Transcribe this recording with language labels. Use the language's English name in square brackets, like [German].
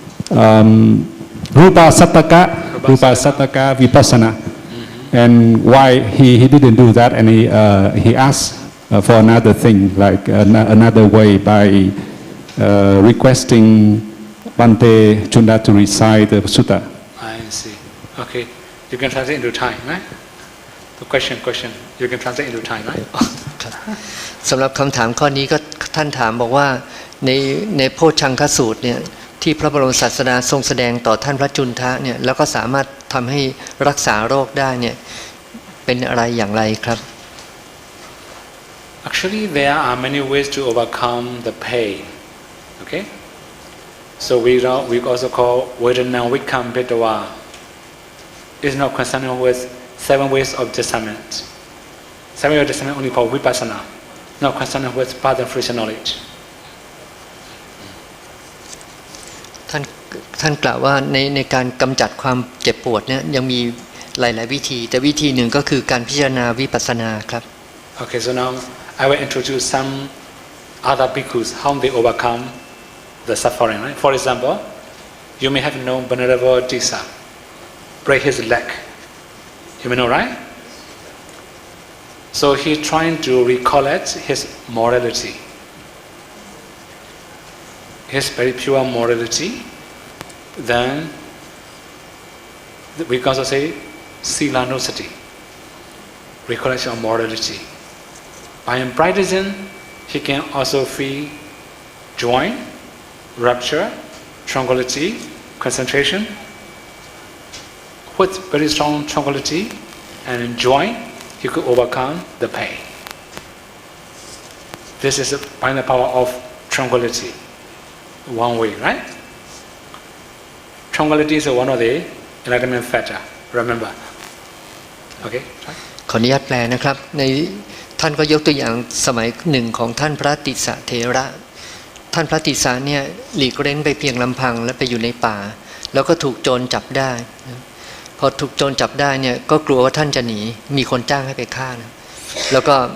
[English] rupa sattaka vipassana, and why he didn't do that, and he asked for another thing, like another way, by requesting Bhante Chunda to recite the sutta. I see. Okay, you can translate into Thai, right? The question. You can translate into Thai, right? [Thai] สำหรับคำถามข้อนี้ก็ท่านถามบอกว่าในโพชฌังคสูตรเนี่ยที่พระบรมศาสดาทรงแสดงต่อท่านพระจุนทะเนี่ยแล้วก็สามารถทำให้รักษาโรคได้เนี่ยเป็นอะไรอย่างไรครับ [English] Actually, there are many ways to overcome the pain. Okay, so we also call Vedana Vikam Pitava. It's not concerned with 7 ways of discernment. 7 ways of discernment only for vipassana, not concerned with path and fruition knowledge. [Thai] ท่านกล่าวว่าในการกำจัดความเจ็บปวดเนี่ยยังมีหลายๆวิธีแต่วิธีหนึ่งก็คือการพิจารณาวิปัสสนาครับ [English] Okay, so now I will introduce some other bhikkhus how they overcome the suffering. Right? For example, you may have known Venerable Tissa break his leg. You may know, right? So he's trying to recollect his morality, his very pure morality. Then we can also say silanusati, recollection of morality. By practicing, he can also feel joy, rapture, tranquility, concentration. With very strong tranquility and joy, he could overcome the pain. This is by the power of tranquility. One way, right? Tranquility is one of the enlightenment factor. Remember. Okay. [Thai] ขออนุญาตแปลนะครับในท่านก็ยกตัวอย่างสมัยหนึ่งของท่านพระติสสะเถระท่านพระติสสะเนี่ยหลีกเร้นไปเพียงลำพังและไปอยู่ในป่าแล้วก็ถูกโจรจับได้พอถูกโจรจับได้เนี่ยก็กลัวว่าท่านจะหนีมีคนจ้างให้ไปฆ่านะแล้วก็